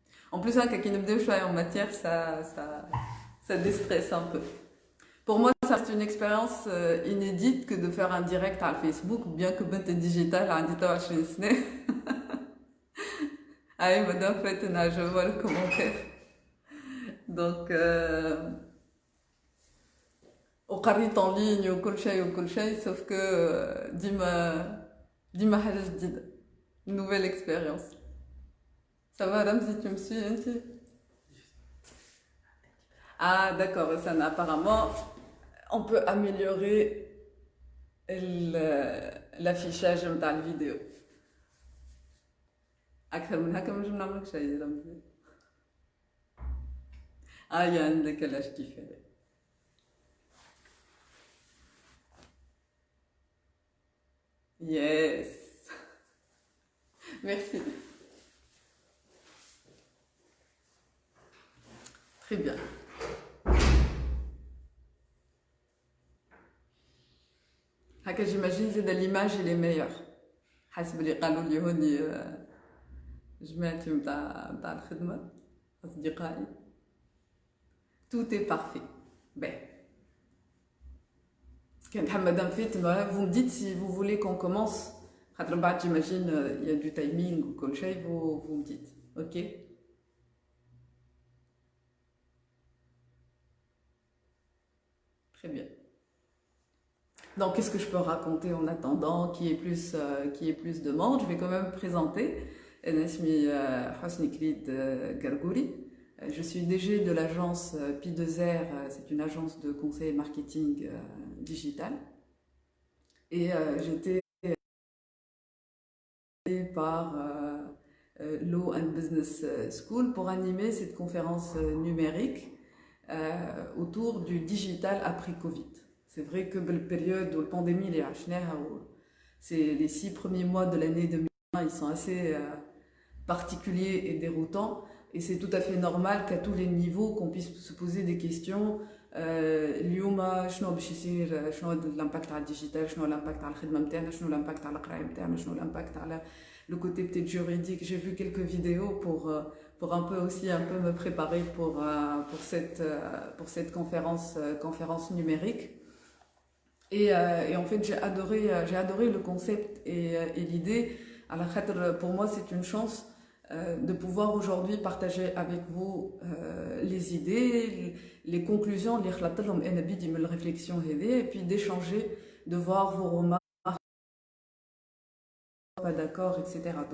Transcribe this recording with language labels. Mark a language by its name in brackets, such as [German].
[French] En plus, hein, quand il nous en matière, ça déstresse un peu. Pour moi, ça reste une expérience inédite que de faire un direct à Facebook, bien que Bent Digital a dit à Ah, madame, faites je vois le commentaire. [Arabic] Donc, وقريت en ligne وكل شيء [French] sauf que [Arabic] ديما حاجة جديدة. [French] Une nouvelle expérience. Ça va, Ramzi, tu me suis, hein, Ah, d'accord, apparemment, on peut améliorer l'affichage de la vidéo. [Arabic] أكثر من هكا مش بنعمل شيء رمزي. [French] Il y a un décalage qui fait. Yes. Merci. Très bien. هكا j'imagine زاد l'image elle est meilleure. [Arabic] حسب اللي قالوا لي هوني جماعتي متاع الخدمة أصدقائي. [French] Tout est parfait. Ben. Madame Fit, vous me dites si vous voulez qu'on commence. J'imagine il y a du timing ou quelque chose, vous me dites. Ok? Très bien. Donc, qu'est-ce que je peux raconter en attendant qu'il y ait plus de monde? Je vais quand même présenter. Nasmi Hosni Khalid Gargouri. Je suis DG de l'agence Pi2R, c'est une agence de conseil marketing digital. Et j'étais par Law and Business School pour animer cette conférence numérique autour du digital après Covid. C'est vrai que la période où la pandémie c'est les 6 premiers mois de l'année 2020, ils sont assez particuliers et déroutants. Et c'est tout à fait normal qu'à tous les niveaux, qu'on puisse se poser des questions. [Arabic] اليوم شنو باش يصير شنو l'impact على الديجيتال شنو l'impact على الخدمه نتاعنا شنو l'impact على القرايه نتاعنا شنو l'impact على [French] le côté peut-être juridique. J'ai vu quelques vidéos pour un peu aussi un peu me préparer pour cette conférence numérique. Et en fait, j'ai adoré le concept et l'idée. Alors, pour moi, c'est une chance de pouvoir aujourd'hui partager avec vous les idées, les conclusions, les réflexions, et puis d'échanger, de voir vos remarques, pas d'accord, etc.